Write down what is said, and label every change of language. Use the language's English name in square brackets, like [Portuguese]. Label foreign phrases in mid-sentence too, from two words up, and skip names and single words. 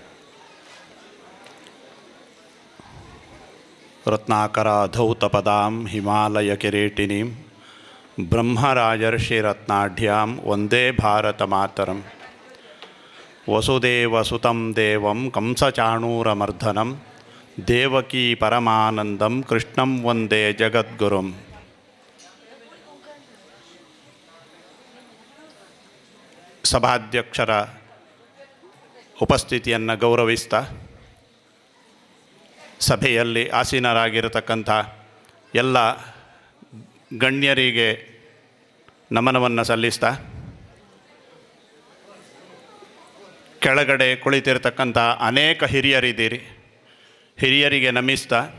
[Sanskrit] ರತ್ನಾಕರಾಧೌತಪದಾಂ ಹಿಮಾಲಯಕಿರೀಟಿನೀಂ ಬ್ರಹ್ಮರಾಜರ್ಷಿರತ್ನಾಢ್ಯಾಂ ವಂದೇ ಭಾರತಮಾತರಂ. ವಸುದೇವಸುತಂ ದೇವಂ ಕಂಸಚಾಣೂರಮರ್ದನಂ ದೇವಕೀ ಪರಮಾನಂದಂ ಕೃಷ್ಣಂ ವಂದೇ ಜಗದ್ಗುರುಂ. [Kannada] ಸಭಾಧ್ಯಕ್ಷರ ಉಪಸ್ಥಿತಿಯನ್ನು ಗೌರವಿಸ್ತಾ ಸಭೆಯಲ್ಲಿ ಆಸೀನರಾಗಿರತಕ್ಕಂಥ ಎಲ್ಲ ಗಣ್ಯರಿಗೆ ನಮನವನ್ನು ಸಲ್ಲಿಸ್ತಾ ಕೆಳಗಡೆ ಕುಳಿತಿರ್ತಕ್ಕಂಥ ಅನೇಕ ಹಿರಿಯರಿದ್ದೀರಿ, ಹಿರಿಯರಿಗೆ ನಮಿಸ್ತಾ